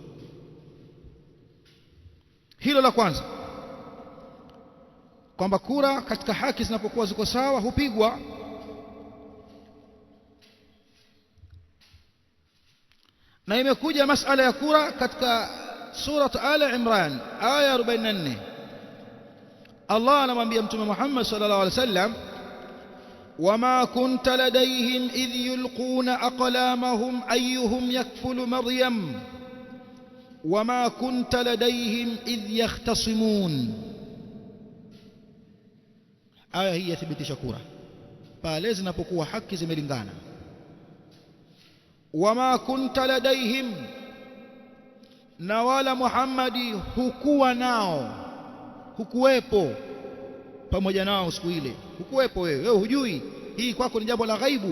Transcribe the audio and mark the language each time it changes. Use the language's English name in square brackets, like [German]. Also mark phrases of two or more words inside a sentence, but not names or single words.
[Swahili] Hilo la kwanza, kwamba kura katika haki zinapokuwa ziko sawa hupigwa. Na imekuja masala ya kura katika surat Al-Imran aya 44. Allah anamwambia Mtume Muhammad [Arabic] صلى الله عليه وسلم، وما كنت لديهم إذ يلقون أقلامهم أيهم يكفل مريم وما كنت لديهم إذ يختصمون. [Swahili] Aya hii yathibitisha kura pale zinapokuwa haki zimelingana. [Arabic] وما كنت لديهم, [Swahili] na wala Muhammadi hukuwa nao, hukuwepo pamoja nao siku ile, hukuwepo wewe hujui, hii kwako ni jambo la ghaibu.